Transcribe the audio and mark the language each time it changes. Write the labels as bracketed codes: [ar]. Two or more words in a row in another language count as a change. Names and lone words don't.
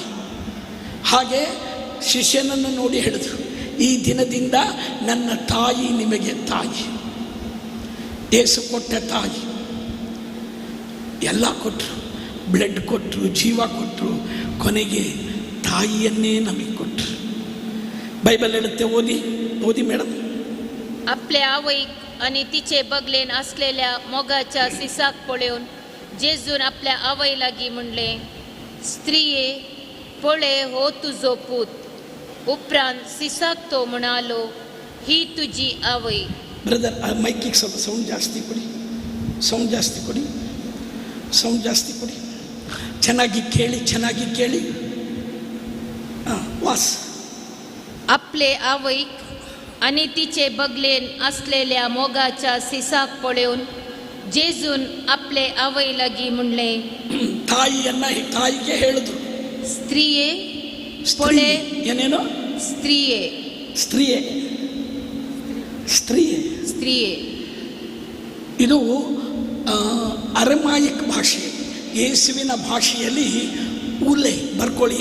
[kn] ಹಾಗೆ ಶಿಷ್ಯನನ್ನು ನೋಡಿ ಹೇಳಿದ್ರು, ಈ ದಿನದಿಂದ ನನ್ನ ತಾಯಿ ನಿಮಗೆ ತಾಯಿ. ಯೇಸು ಕೊಟ್ಟ ತಾಯಿ. ಎಲ್ಲ ಕೊಟ್ಟರು, ಬ್ಲಡ್ ಕೊಟ್ಟರು, ಜೀವ ಕೊಟ್ಟರು, ಕೊನೆಗೆ ತಾಯಿಯನ್ನೇ ನಮಗೆ ಕೊಟ್ಟರು. ಬೈಬಲ್ ಹೇಳುತ್ತೆ, ಓದಿ ಮೇಡಮ್. [kok] आपले आवईक आणि तिचे बगलेन असलेल्या मोगाच्या सिसाक पळोवन जेजून आपल्या आवय लागी म्हणले, स्त्रिये पळे हो तुझो पूत. उपरांत सिसाक तो म्हणालो, ही तुझी आवय. [kn] ಬ್ರದರ್ ಮೈಕಿಗೆ ಸ್ವಲ್ಪ ಸೌಂಡ್ ಜಾಸ್ತಿ ಕೊಡಿ. ಚೆನ್ನಾಗಿ ಕೇಳಿ. ವಾಸ್ [kok] आपले आवईक आणि तिचे बगलेन असलेल्या मोगाच्या सिसाक पळून जेजून आपले आवय लगी म्हणले, [kn] ತಾಯಿಗೆ ಹೇಳಿದ್ರು, ಸ್ತ್ರೀಯೇ ಪೊಳೆ, ಏನೇನು ಸ್ತ್ರೀಯೇ ಸ್ತ್ರೀಯೇ ಸ್ತ್ರೀಯೇ ಸ್ತ್ರೀಯೇ. ಇದು ಅರಮಾಯಿಕ್ ಭಾಷೆ. ಯೇಸುವಿನ ಭಾಷೆಯಲ್ಲಿ ಉಲೆ ಬರ್ಕೊಳ್ಳಿ.